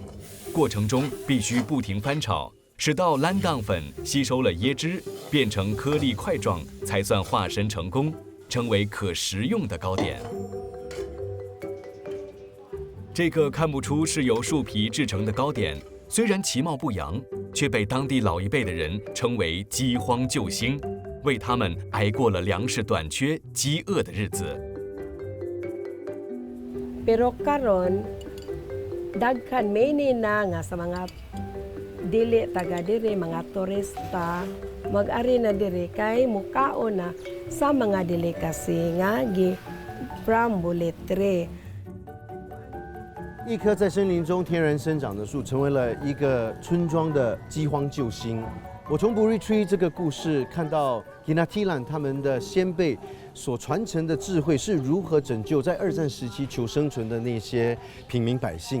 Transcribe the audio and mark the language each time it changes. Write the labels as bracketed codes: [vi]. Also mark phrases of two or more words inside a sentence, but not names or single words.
[zh] 过程中必须不停翻炒，直到蓝当粉吸收了椰汁，变成颗粒块状，才算化身成功，成为可食用的糕点。这个看不出是由树皮制成的糕点，虽然其貌不扬，却被当地老一辈的人称为饥荒救星，为他们挨过了粮食短缺、饥饿的日子。 [ceb] Pero karon daghan many na nga sa mga dili taga diri mga turista mag-ari na diri kay mukaon na sa mga delicacy nga gi from Buletre。 [zh] 一棵在森林中天然生长的树，成为了一个村庄的饥荒救星。我从 Buri Tree 这个故事看到 Hinatilan 他们的先辈所传承的智慧是如何拯救在二战时期求生存的那些平民百姓。